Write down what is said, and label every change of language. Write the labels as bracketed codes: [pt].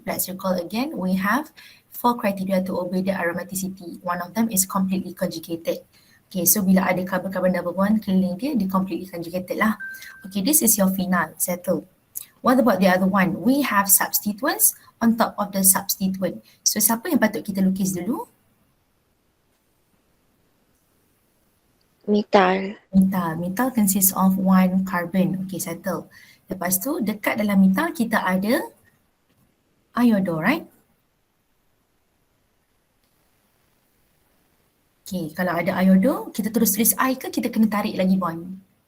[en] Let's recall again, we have 4 criteria to obey the aromaticity. One of them is completely conjugated. Okay, so [ms] bila ada [en] carbon-carbon double bond [ms] keliling dia, dia [en] completely conjugated lah. Okay, this is your phenyl, settle. What about the other one? We have substituents on top of the substituent. [ms] So siapa yang patut kita lukis dulu? [en] Metal. Metal. Metal consists of 1 carbon. Okay, settle. [ms] Lepas tu dekat dalam metal kita ada iodo, [en] right? [ms] Okay, kalau ada iodo, kita terus tulis I ke kita kena tarik lagi bond?